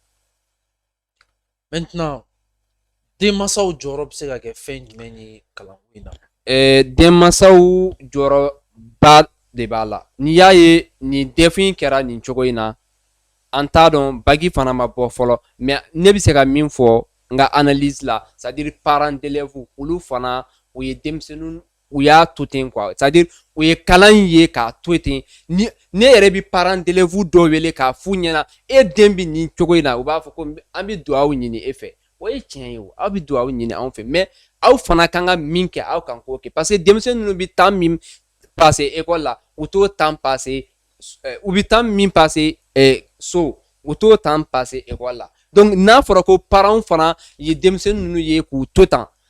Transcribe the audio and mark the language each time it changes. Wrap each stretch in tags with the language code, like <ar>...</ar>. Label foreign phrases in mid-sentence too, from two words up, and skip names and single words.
<bm>Maintenant denmansaw jɔyɔrɔ bɛ se ka kɛ fɛn jumɛn ye kalanko in na? Denmansaw jɔyɔrɔba de b'a la n'i y'a ye nin defin kɛra nin cogo in na an t'a dɔn bagi fana ma bɔ fɔlɔ mais ne bɛ se ka min fɔ n ka analyse la</bm> <fr>c'est à dire parents d'élèves</fr> <bm>olu fana u ye denmisɛnninw u y'a to ten</bm> <fr>quoi c'est à dire</fr> <bm>u ye kalan ye k'a to ten ni ne yɛrɛ bɛ parents d'élèves dɔw wele k'a f'u ɲɛna e den bɛ nin cogo in na u b'a fɔ ko an bɛ dugawu ɲini e fɛ o ye tiɲɛ ye o aw bɛ dugawu ɲini anw fɛ mais aw fana kan ka min kɛ aw kan k'o kɛ</bm> <fr>parce que</fr> <bm>denmisɛnnin ninnu bɛ temps min</bm> <fr>passer école</fr> <bm>la u t'o</bm> <fr>temps passer</fr> <bm>u bɛ temps min passer so u t'o</bm> <fr>temps passer école</fr> <bm>la donc n'a fɔra ko parents fana ye denmisɛnnin ninnu ye k'u to tan</bm>